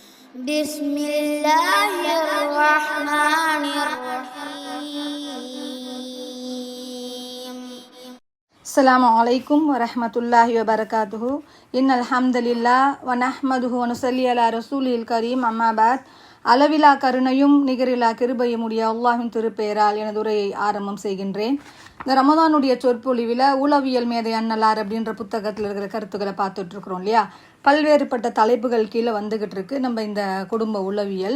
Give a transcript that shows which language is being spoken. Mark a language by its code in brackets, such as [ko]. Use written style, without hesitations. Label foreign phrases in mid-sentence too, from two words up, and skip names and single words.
[ar] بسم الله الرحمن الرحيم. السلام عليكم ورحمة الله وبركاته. إن الحمد لله ونحمده ونصلي على رسوله الكريم. أما بعد. [ta] அளவிலா கருணையும் நிகரிலா கிருபையும் உடைய அல்லாஹின் திருப்பெயரால் எனது உரையை ஆரம்பம் செய்கின்றேன். இந்த ரமதானுடைய சொற்பொழிவில் உளவியல் மேதை அன்னலார் அப்படின்ற புத்தகத்தில் இருக்கிற கருத்துக்களை பார்த்துட்டு இருக்கிறோம் இல்லையா. பல்வேறுபட்ட தலைப்புகள் கீழே வந்துகிட்டு இருக்கு நம்ம இந்த குடும்ப உளவியல்.